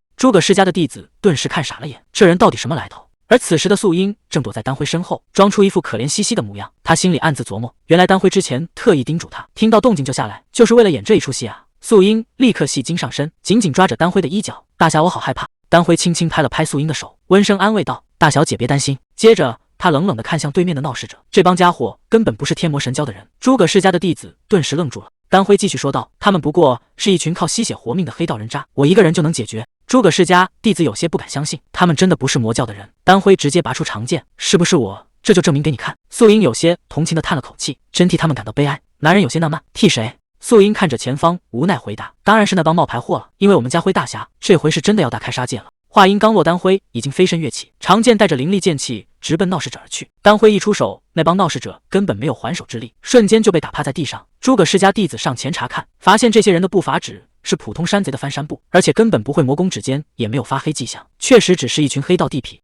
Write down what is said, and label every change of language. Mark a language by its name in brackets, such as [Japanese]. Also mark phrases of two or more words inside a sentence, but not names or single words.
[Chinese] 諸葛氏家的弟子頓時看傻了眼，這人到底什麼來頭？而此時的素英正躲在丹輝身後，裝出一副可憐兮兮的模樣。他心裡暗自琢磨，原來丹輝之前特意叮囑他，聽到動靜就下來，就是為了演這一出戲啊。素英立刻戲精上身，緊緊抓着丹輝的衣角：“大俠，我好害怕。” 丹輝輕輕拍了拍素英的手，溫聲安慰道：“大小姐別擔心。” 接着他冷冷地看向對面的鬧事者，這幫家伙根本不是天魔神教的人。諸葛氏家的弟子頓時愣住了。丹輝繼續說道：“他們不過是一群靠吸血活命的黑道人渣，我一個人就能解決？” 諸葛氏家弟子有些不敢相信，他們真的不是魔教的人。丹輝直接拔出长劍：“是不是我？這就證明給你看。” 素英有些同情地嘆了口氣，真替他們感到悲哀。男人有些納悶：“替誰？”素英看着前方，無奈回答：“當然是那幫冒牌貨了，因為我們家輝大俠這回是真的要大開殺戒了。” 話音剛落，丹輝已經飛身躍起，長劍帶着凌厲劍氣直奔鬧事者而去。丹輝一出手，那幫鬧事者根本沒有還手之力，瞬間就被打趴在地上。諸葛氏家弟子上前查看，發現這些人的步伐只是普通山賊的翻山步，而且根本不會魔功，指尖也沒有發黑跡象，確實只是一群黑道地痞。